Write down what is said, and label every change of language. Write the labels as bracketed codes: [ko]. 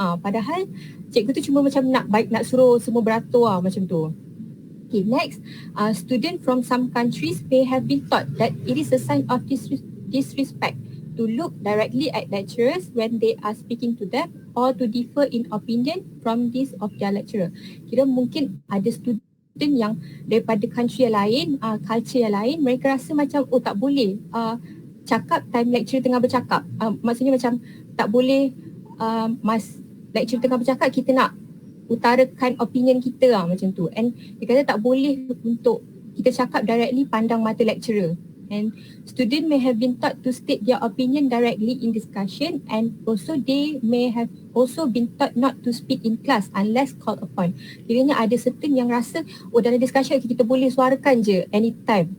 [ms] Padahal cikgu tu cuma macam nak suruh semua beratur macam tu. [en] Okay, next, student from some countries may have been taught that it is a sign of disrespect to look directly at lecturers when they are speaking to them or to differ in opinion from this of their lecturer. [ms] Kira mungkin ada student yang daripada country yang lain, culture yang lain, mereka rasa macam tak boleh cakap time lecturer tengah bercakap. Maksudnya macam tak boleh lecturer tengah bercakap, kita nak utarakan opinion kita macam tu. And dia kata tak boleh untuk kita cakap directly pandang mata lecturer. [en] And student may have been taught to state their opinion directly in discussion, and also they may have also been taught not to speak in class unless called upon. [ms] Kiranya ada certain yang rasa dalam discussion kita boleh suarakan je anytime.